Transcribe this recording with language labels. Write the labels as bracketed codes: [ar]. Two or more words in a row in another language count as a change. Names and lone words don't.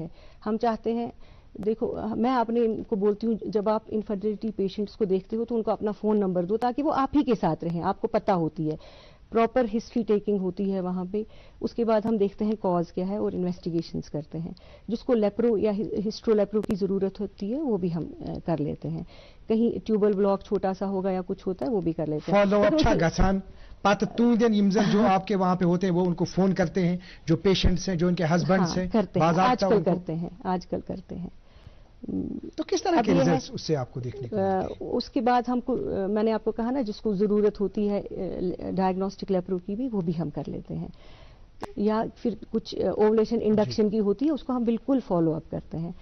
[ur] ہم چاہتے ہیں, دیکھو میں اپنے کو بولتی ہوں جب آپ [en] infertility patients [ur] کو دیکھتے ہو تو ان کو اپنا فون نمبر دو تاکہ وہ آپ ہی کے ساتھ رہیں, آپ کو پتہ ہوتی ہے, [en] proper history taking [ur] ہوتی ہے وہاں پہ. اس کے بعد ہم دیکھتے ہیں کاز کیا ہے اور انویسٹیگیشنز کرتے ہیں. جس کو لیپرو یا ہسٹرو لیپرو کی ضرورت ہوتی ہے وہ بھی ہم کر لیتے ہیں. کہیں [en] tubal block [ur] چھوٹا سا ہوگا یا کچھ ہوتا ہے وہ بھی کر لیتے ہیں. [ks] فالو اپ چھا گژھان پتہ تُہندین یم زن [ur] جو آپ کے وہاں پہ ہوتے ہیں وہ ان کو فون کرتے ہیں, جو پیشنٹس ہیں جو ان کے ہسبینڈس ہیں کرتے ہیں, آج کل کرتے ہیں, آج کل کرتے ہیں. تو کس طرح کے ریزلٹس اس سے آپ کو دیکھنے کو؟ اس کے بعد ہم کو میں نے آپ کو کہا نا جس کو ضرورت ہوتی ہے [en] diagnostic lapro [ur] کی بھی وہ بھی ہم کر لیتے ہیں, یا پھر کچھ [en] ovulation induction [ur] کی ہوتی ہے اس کو ہم بالکل [en] follow up [ur] کرتے ہیں.